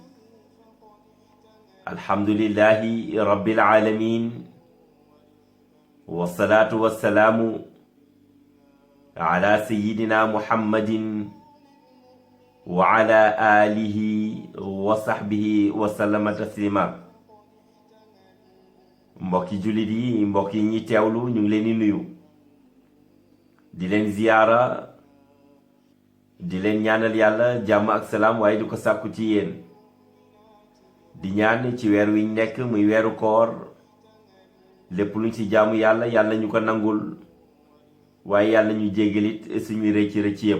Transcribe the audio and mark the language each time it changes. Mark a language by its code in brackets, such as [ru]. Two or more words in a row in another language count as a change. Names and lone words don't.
[ar] الحمد لله رب العالمين، والصلاة والسلام على سيدنا محمد وعلى آله وصحبه وسلم تسليما. [wo] mbokki jullit yi, mbokk yi ñi teewlu, ñu ngi leen di nuyu, di leen ziyaara, di leen ñaanal yàlla jàmm ak salaam, waaye di ko sàkku ci yéen, di ñaan ci weer wi ñu nekk muy weeru koor, lépp luñ ci jaamu yàlla yàlla ñu ko nangul, waaye yàlla ñu jéggalit suñuy rëcc rëcc yépp.